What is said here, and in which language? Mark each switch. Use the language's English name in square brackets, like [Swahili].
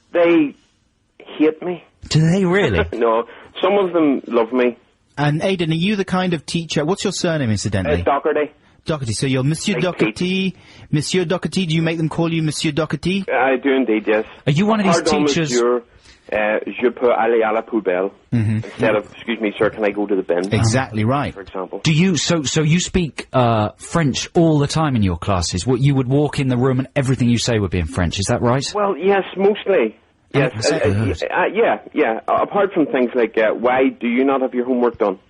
[English] They hate me. Do they really? No, some of them love me. And Aidan, are you the kind of teacher... What's your surname, incidentally? Doherty. Doherty. So you're Monsieur Doherty. Monsieur Doherty. Do you make them call you Monsieur Doherty? I do indeed, yes. Are you one of these teachers... [French] Monsieur, je peux aller à la poubelle. [English] Instead of, excuse me, sir, can I go to the bin? Exactly right. For example. Do you... So you speak French all the time in your classes? You would walk in the room and everything you say would be in French, is that right? Well, yes, mostly. Yes, yeah. Apart from things like, why do you not have your homework done?